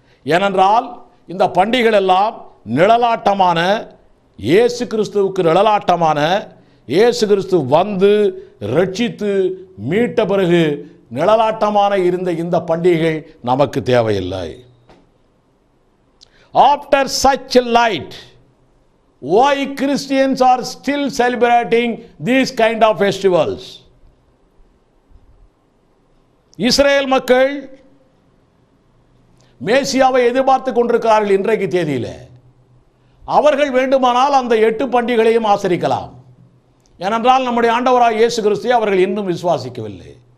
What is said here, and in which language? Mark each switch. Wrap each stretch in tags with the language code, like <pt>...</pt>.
<ta>ஏனென்றால் இந்த பண்டிகைகள் எல்லாம் நிழலாட்டமான, இயேசு கிறிஸ்துவுக்கு நிழலாட்டமான, இயேசு கிறிஸ்து வந்து ரட்சித்து மீட்ட பிறகு நிழலாட்டமான இருந்த இந்த பண்டிகைகள் நமக்கு தேவையில்லை.</ta> <en>After such a light, why Christians are still celebrating these kind of festivals?</en> <ta>Israel மக்கள் மேசியாவை எதிர்பார்த்து கொண்டிருக்கிறார்கள். இன்றைக்கு தேதியில் அவர்கள் வேண்டுமானால் அந்த 8 பண்டிகைகளையும் ஆசரிக்கலாம். ஏனென்றால் நம்முடைய ஆண்டவராய் இயேசு கிறிஸ்துவை அவர்கள் இன்னும் விசுவாசிக்கவில்லை.</ta>